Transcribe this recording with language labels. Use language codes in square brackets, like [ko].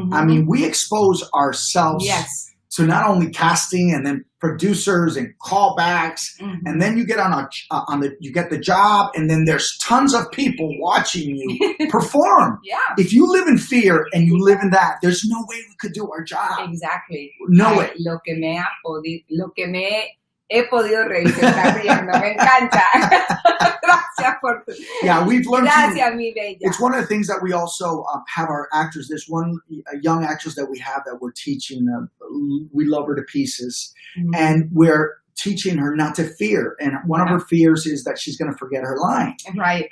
[en] I mean, we expose ourselves to not only casting and then producers and callbacks, and then you get you get the job, and then there's tons of people watching you perform. If you live in fear and you live in that, there's no way we could do our job. Exactly. No way. [es] Lo que me he podido reír, se está riendo, me encanta. Gracias por tu... [en] Yeah, we've learned. [es] Gracias, mi bella. [en] It's one of the things that we also have our actors. There's one young actress that we have that we're teaching. We love her to pieces, and we're teaching her not to fear. And one of her fears is that she's going to forget her line. Right.